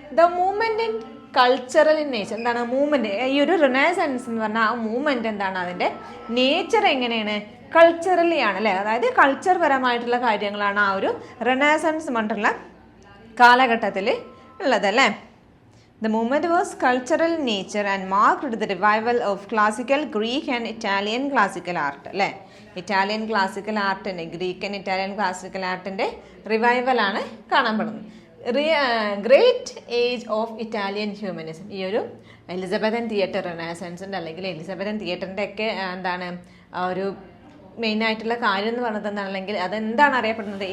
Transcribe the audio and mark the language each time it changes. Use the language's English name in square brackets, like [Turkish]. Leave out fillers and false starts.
[English] the movement in cultural in nature, [Malayalam] എന്താണ് movement? ഈ ഒരു റിനൈസൻസ് എന്ന് പറഞ്ഞാൽ ആ മൂവ്മെൻറ്റ് എന്താണ്, അതിൻ്റെ നേച്ചർ എങ്ങനെയാണ്? കൾച്ചറലി ആണ് അല്ലേ, അതായത് കൾച്ചർ പരമായിട്ടുള്ള കാര്യങ്ങളാണ് ആ ഒരു റിനൈസൻസ് പറഞ്ഞിട്ടുള്ള കാലഘട്ടത്തിൽ ഉള്ളതല്ലേ. [English] The movement was cultural in nature and marked the revival of classical Greek and Italian classical art. [Malayalam] അല്ലേ, Italian classical ആർട്ടിൻ്റെ, Greek and Italian classical ആർട്ടിൻ്റെ റിവൈവലാണ് കാണപ്പെടുന്നത്. [English] great age of Italian humanism, [Malayalam] ഈ ഒരു എലിസബത്തൻ തിയേറ്റർ റിനൈസൻസിൻ്റെ അല്ലെങ്കിൽ Elizabethan തിയേറ്ററിൻ്റെ ഒക്കെ എന്താണ് ഒരു മെയിനായിട്ടുള്ള കാര്യം എന്ന് പറഞ്ഞത് എന്താണ്, അല്ലെങ്കിൽ അതെന്താണ് അറിയപ്പെടുന്നത്?